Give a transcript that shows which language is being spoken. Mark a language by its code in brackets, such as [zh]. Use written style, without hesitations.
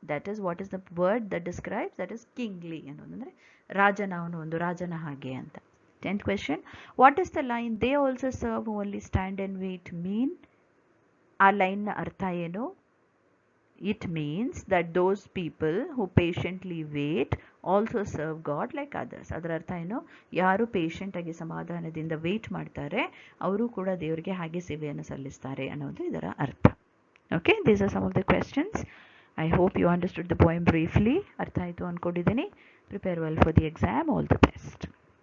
[en] That is, what is the word that describes? That is kingly [kn] ಅನ್ನೋದಂದರೆ ರಾಜನ, ಅವನು ಒಂದು ರಾಜನ ಹಾಗೆ ಅಂತ. [en] 10th question, what is the line they also serve only stand and wait mean? [kn] ಆ ಲೈನ್ನ ಅರ್ಥ ಏನು? [en] It means that those people who patiently wait also serve God like others. [kn] ಅದರ ಅರ್ಥ ಏನು? ಯಾರು ಪೇಷಂಟ್ ಆಗಿ ಸಮಾಧಾನದಿಂದ ವೇಟ್ ಮಾಡ್ತಾರೆ ಅವರು ಕೂಡ ದೇವರಿಗೆ ಹಾಗೆ ಸೇವೆಯನ್ನು ಸಲ್ಲಿಸ್ತಾರೆ ಅನ್ನೋದು ಇದರ ಅರ್ಥ. [en] Okay, these are some of the questions. I hope you understood the poem briefly. [kn] ಅರ್ಥ ಆಯಿತು ಅಂದ್ಕೊಂಡಿದ್ದೀನಿ. [en] Prepare well for the exam. All the best.